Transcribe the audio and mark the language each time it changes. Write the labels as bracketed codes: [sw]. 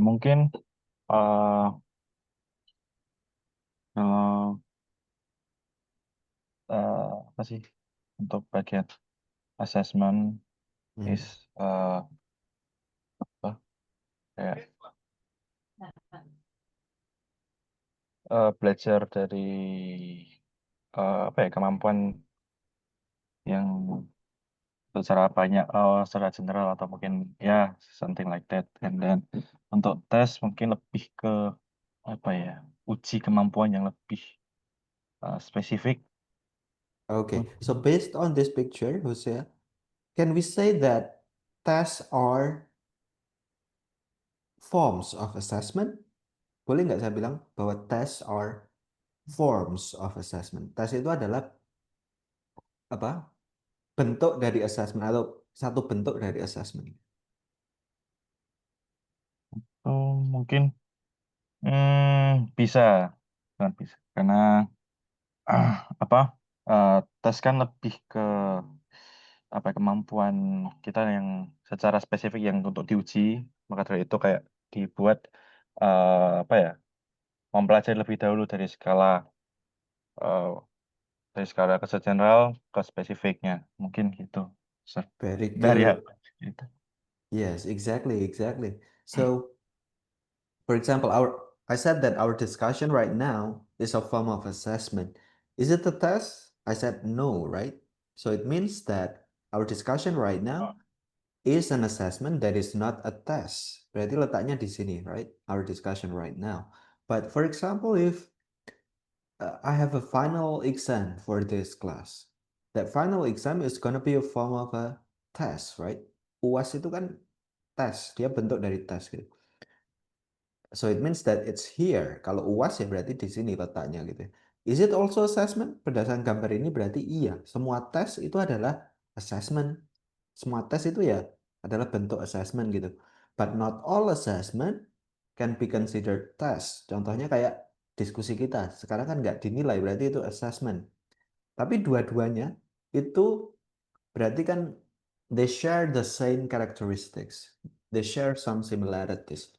[id] Mungkin kalau apa sih untuk bagian assessment is apa kayak belajar dari apa ya kemampuan yang secara banyak secara general atau mungkin ya [en] something like that. [id] And then untuk tes mungkin lebih ke apa ya uji kemampuan yang lebih spesifik. [en] Okay, so based on this picture, Hosea, can we say that tests are forms of assessment? [id] Boleh nggak saya bilang bahwa [en] tests are forms of assessment? [id] Tes itu adalah apa? Bentuk dari assessment atau satu bentuk dari assessment. Mungkin bisa, sangat bisa karena apa tes kan lebih ke apa kemampuan kita yang secara spesifik yang untuk diuji, maka dari itu kayak dibuat apa ya mempelajari lebih dahulu eh, dari skala ke general ke spesifiknya mungkin gitu. [en] Very [id] Dari [en] good. [id] gitu. [en] Yes, exactly. So, for example, I said that our discussion right now is a form of assessment. Is it a test? I said no, right? So it means that our discussion right now is an assessment that is not a test. [id] Berarti letaknya di sini, [en] right? Our discussion right now. But for example, if I have a final exam for this class, that final exam is gonna be a form of a test, right? [id] UAS itu kan tes, dia bentuk dari tes gitu. [en] So it means that it's here. [id] Kalau UAS ya berarti di sini letaknya gitu. [en] Is it also assessment? [id] Berdasarkan gambar ini berarti iya. Semua tes itu adalah assessment. Semua tes itu ya adalah bentuk assessment gitu. [en] But not all assessment can be considered test. [id] Contohnya kayak diskusi kita. Sekarang kan nggak dinilai, berarti itu assessment. Tapi dua-duanya itu berarti kan [en] they share the same characteristics. They share some similarities.